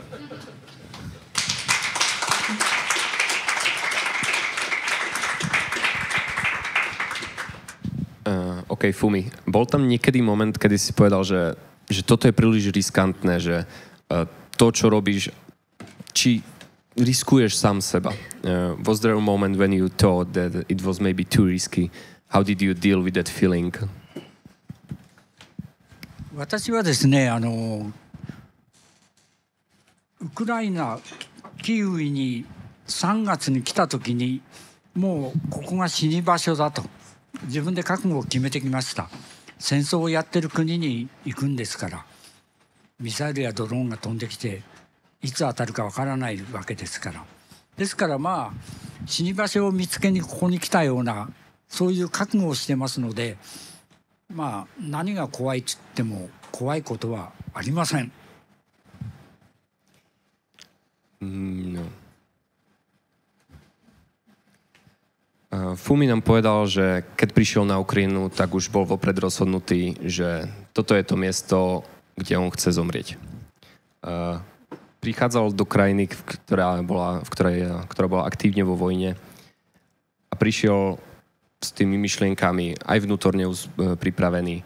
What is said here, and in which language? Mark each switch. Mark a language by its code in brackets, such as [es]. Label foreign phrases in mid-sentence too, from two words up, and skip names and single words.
[sk] OK, Fumi. Bol tam niekedy moment, kedy si povedal, že toto je príliš riskantné, že to, čo robíš, či riskuješ sám seba. [en] Was there a moment when you thought that it was maybe too risky? How did you deal with that feeling? [ja] 私はですね、ウクライナキーウに3月に来た時にもうここが死に場所だと自分で覚悟を決めてきました。戦争をやってる国に行くんですから、ミサイルやドローンが飛んできていつ当たるかわからないわけですから、ですからまあ死に場所を見つけにここに来たようなそういう覚悟をしてますので、まあ何が怖いっつっても怖いことはありません。 [sk] No. Fumi nám povedal, že keď prišiel na Ukrajinu, tak už bol vopred rozhodnutý, že toto je to miesto, kde on chce zomrieť. Prichádzal do krajiny, ktorá bola aktívne vo vojne a prišiel s tými myšlienkami aj vnútorne pripravený.